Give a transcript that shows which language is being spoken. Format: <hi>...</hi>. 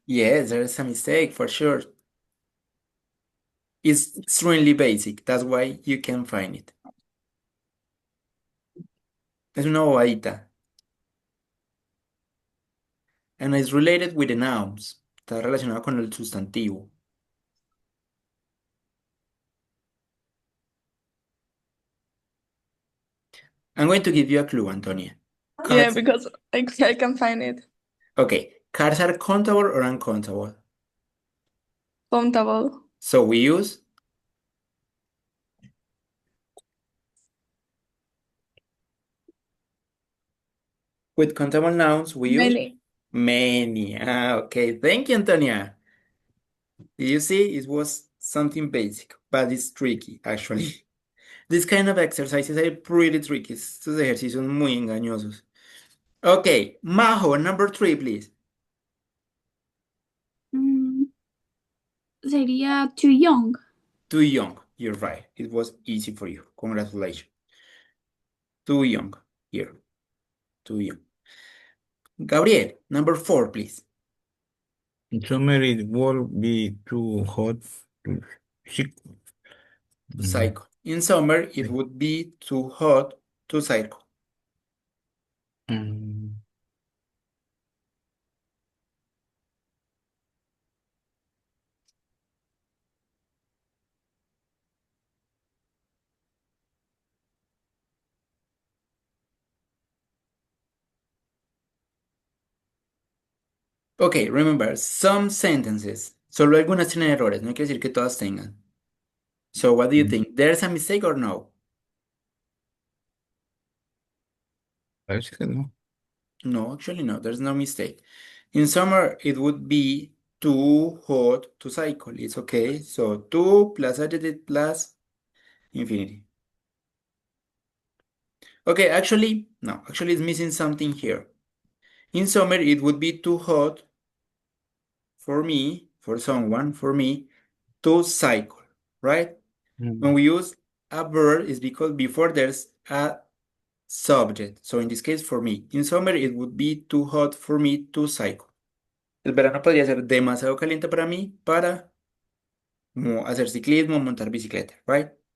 <en>Yes, there is a mistake for sure. It's extremely basic. That's why you can find it.</en> <es>Es una bobadita.</es> <en>And it's related with the nouns.</en> <es>Está relacionado con el sustantivo.</es> <en>I'm going to give you a clue, Antonia. Yeah, Cars, because I can find it. okay, cars are countable or uncountable. Countable. So we use with countable nouns, we use Many. many. Okay, thank you, Antonia. Did you see? It was something basic, but it's tricky, actually. This kind of exercises are pretty tricky.</en> <es>Estos ejercicios muy engañosos.</es> <en>Okay, Majo, number 3, please.</en> <es>Sería</es> <en>too young. Too young. You're right. It was easy for you. Congratulations. Too young. Here. Too young. Gabriel, number 4, please. In summer it will be too hot to cycle. To cycle. In summer, it would be too hot to cycle. Mm, Okay, remember, some sentences.</en> <es>Solo algunas tienen errores, no quiere decir que todas tengan.</es> <en>So, what do you think? There's a mistake or no?</en> <es>Parece que no.</es> <en>No, actually no, there's no mistake. In summer, it would be too hot to cycle. It's okay. So 2 plus adjective plus infinity. Okay, actually, no, actually it's missing something here. In summer, it would be too hot for me, for someone, for me, to cycle, right? When we use a verb, it's because before there's a subject. So in this case, for me, in summer, it would be too hot for me to cycle.</en> <es>El verano podría ser demasiado caliente para mí para hacer ciclismo, montar bicicleta, right?</es>